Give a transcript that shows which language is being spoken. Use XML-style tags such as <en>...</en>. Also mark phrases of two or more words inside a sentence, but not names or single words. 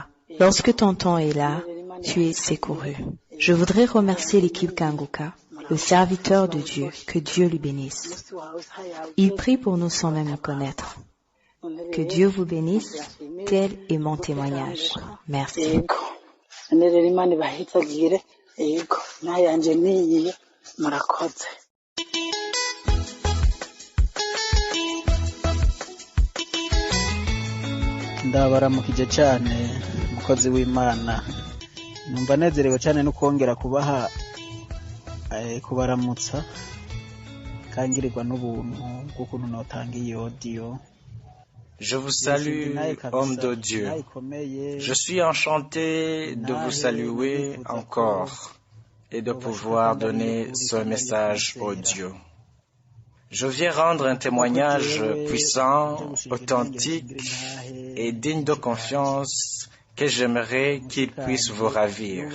<fr>Lorsque ton temps est là, tu es secouru. Je voudrais remercier l'équipe Kanguka, le serviteur de Dieu, que Dieu lui bénisse. Il prie pour nous sans même le connaître. Que Dieu vous bénisse, tel est mon témoignage. Merci.</fr> <rw>ndabaramukije cyane mukozi w'Imana. Numva nezerewe cyane no kongera kubaramutsa kangirirwa n'ubuntu bw'ukuntu notanga iyi audio.</rw> <fr>Je vous salue, homme de Dieu. Je suis enchanté de vous saluer encore et de pouvoir donner ce message audio. Je viens rendre un témoignage puissant, authentique et digne de confiance que j'aimerais qu'il puisse vous ravir.</fr>